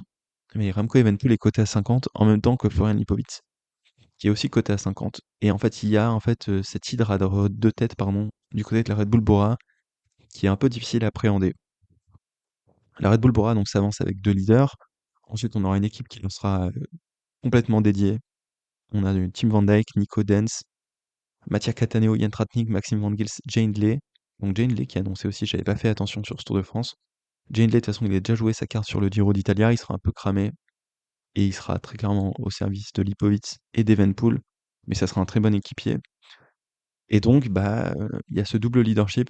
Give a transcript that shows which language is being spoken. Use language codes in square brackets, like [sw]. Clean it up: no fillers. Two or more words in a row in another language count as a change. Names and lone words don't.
[fr] Mais Remco Evenepoel est coté à 50 en même temps que Florian Lipovic, qui est aussi coté à 50. Et en fait, il y a en fait cette hydre à deux têtes, pardon, du côté de la Red Bull Bora, qui est un peu difficile à appréhender. La Red Bull Bora donc s'avance avec deux leaders. Ensuite, on aura une équipe qui en sera complètement dédiée. On a Tim Van Dijk, Nico Dens, Mattia Cataneo, Jan Tratnik, Maxime Van Gils, Jane Lay. Donc Jane Lay qui a annoncé aussi, j'avais pas fait attention sur ce Tour de France. Jane Lay, de toute façon, il a déjà joué sa carte sur le Giro d'Italia, il sera un peu cramé et il sera très clairement au service de Lipovic et d'Evenpool, mais ça sera un très bon équipier. Et donc, bah, il y a ce double leadership.